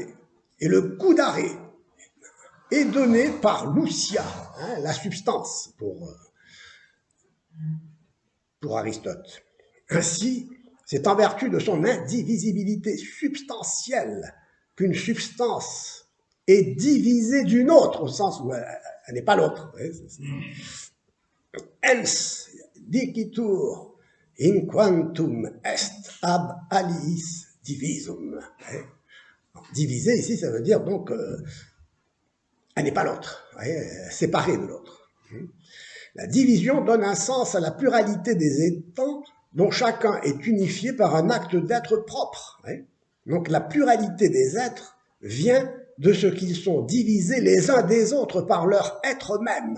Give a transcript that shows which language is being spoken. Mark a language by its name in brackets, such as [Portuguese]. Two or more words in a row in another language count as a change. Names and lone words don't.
[French] Et le coup d'arrêt est donné par l'ousia, la substance pour Aristote. Ainsi, c'est en vertu de son indivisibilité substantielle qu'une substance est divisée d'une autre, au sens où elle n'est pas l'autre. [Latin] Ens dicitur in quantum est ab aliis divisum. [French] Diviser ici, ça veut dire donc elle n'est pas l'autre, séparée de l'autre. La division donne un sens à la pluralité des étangs dont chacun est unifié par un acte d'être propre. Donc la pluralité des êtres vient de ce qu'ils sont divisés les uns des autres par leur être même.